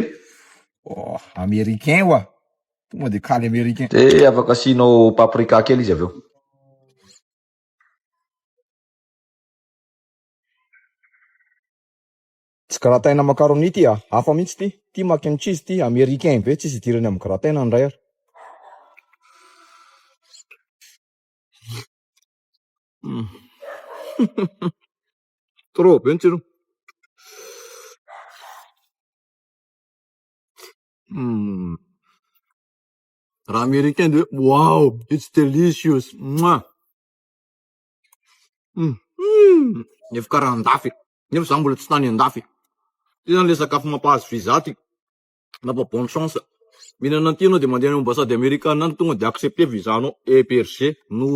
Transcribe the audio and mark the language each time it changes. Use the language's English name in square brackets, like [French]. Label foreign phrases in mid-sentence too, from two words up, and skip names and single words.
[Malagasy] Oh, américain oa. Tonga de kaly américain. De afaka asianao paprika kely izy aveo. Tsy grataina macaroni ty hafa mihitsy ty. Ty [English] mac and cheese [Malagasy] ty américain be tsisy idirany amin'ny grataina ndray ary. Trop be ny tsiro. Raha américain de [English] wow, it's delicious. [Malagasy] Nefa karaha andafy. Nefa za mbola tsy tany andafy. Ty zany le sakafo mampahazo visa ty. Mapa [French] bonne chance. [Malagasy] Mihinana an'ity anao de mandeha any [French] ambassade américaine [Malagasy] any tonga de accepter visa anao.